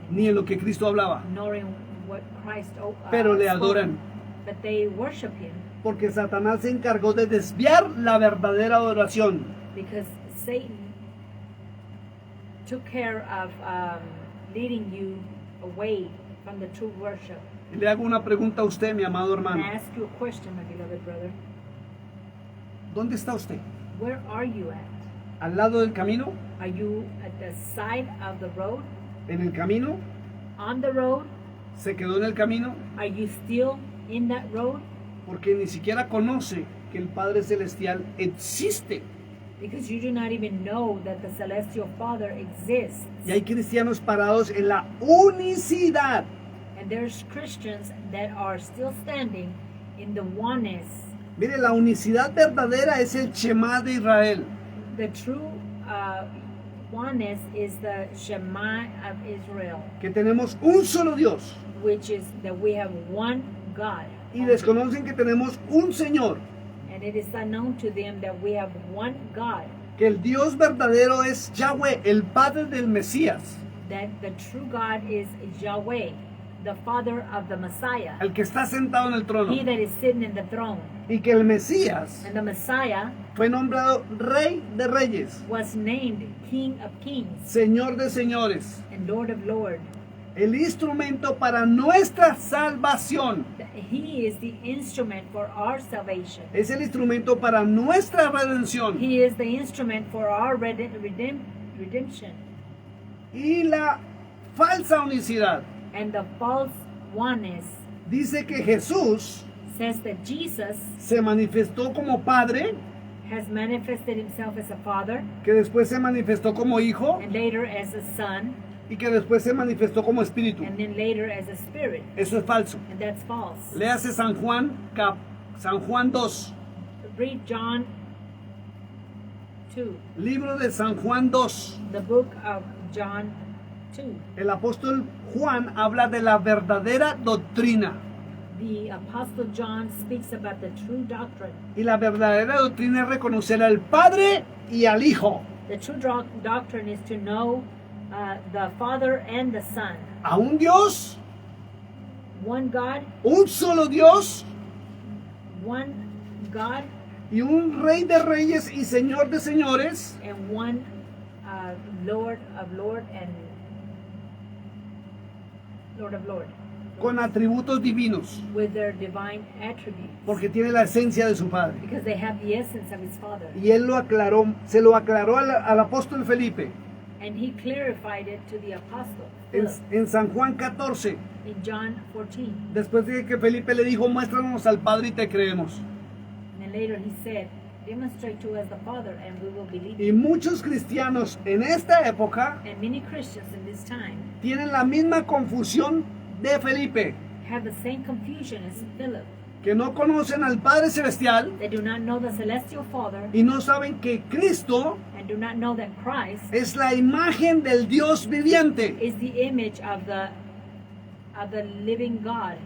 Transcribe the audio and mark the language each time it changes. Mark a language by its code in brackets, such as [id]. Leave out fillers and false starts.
[es] ni en lo que Cristo hablaba, [en] nor in what Christ [es] pero le [en] spoke, [es] adoran, [en] but they worship Him [es] porque Satanás se encargó de desviar la verdadera adoración. [en] because Satan took care of leading you away from the true worship. [es] Y le hago una pregunta a usted, mi amado [en] And [es] hermano. [en] I ask you a question, my beloved brother. [es] ¿Dónde está usted? [en] Where are you at? [es] ¿Al lado del camino? [en] Are you at the side of the road? [es] ¿En el camino? [en] On the road? [es] ¿Se quedó en el camino? [en] Are you still in that road? [es] Porque ni siquiera conoce que el Padre Celestial existe. [en] Because you do not even know that the celestial Father exists. [es] Y hay cristianos parados en la unicidad. [en] And there's Christians that are still standing in the oneness. [es] Mire, la unicidad verdadera es el Shema de Israel. [en] The true oneness is the Shema of Israel, [es] Que tenemos un solo Dios. [en] which is that we have one God. [es] Y desconocen que tenemos un Señor. [en] And it is unknown to them that we have one God, [es] Que el Dios verdadero es Yahweh, el Padre del Mesías. [en] that the true God is Yahweh, the Father of the Messiah, [es] El que está sentado en el trono. [en] He that is sitting in the throne. [es] Y que el Mesías [en] And the Messiah [es] fue nombrado Rey de Reyes, [en] was named King of Kings [es] Señor de Señores. [en] and Lord of Lords. [es] El instrumento para nuestra salvación. [en] He is the instrument for our salvation. [es] Es el instrumento para nuestra redención. [en] He is the instrument for our redemption. [es] Y la falsa unicidad [en] And the false oneness [es] dice que Jesús [en] says that Jesus [es] se manifestó como Padre, [en] has manifested himself as a father [es] que después se manifestó como Hijo [en] and later as a son [es] y que después se manifestó como Espíritu. [en] and then later as a spirit. [es] Eso es falso. [en] And that's false. [es] Léase San Juan 2. [en] Read John 2. [es] Libro de San Juan 2. [en] The book of John 2. [es] El apóstol Juan habla de la verdadera doctrina. [en] The Apostle John speaks about the true doctrine. [es] Y la verdadera doctrina es reconocer al Padre y al Hijo. [en] The true doctrine is to know the Father and the Son. [es] A un Dios, [en] One God, [es] un solo Dios [en] one God, [es] y un Rey de Reyes y Señor de Señores, [en] and one Lord of Lord and Lord of Lord, [es] con atributos divinos, [en] with their divine attributes, [es] porque tiene la esencia de su Padre. [en] because they have the essence of his Father. [es] Y él lo aclaró, se lo aclaró al apóstol Felipe [en] And he clarified it to the apostle [es] en, [en] Philip [es] en San Juan 14, [en] in John 14. [es] después de que Felipe le dijo, muéstranos al Padre y te creemos. [en] And then later he said, demonstrate to us the Father and we will believe [es] Y [en] you. [es] muchos cristianos en esta época [en] And many Christians in this time [es] tienen la misma confusión de Felipe, [en] have the same confusion as Philip. [es] que no conocen al Padre Celestial [en] They do not know the celestial Father [es] y no saben que Cristo [en] and do not know that Christ [es] es la imagen del Dios viviente. [en] is the image of the living God.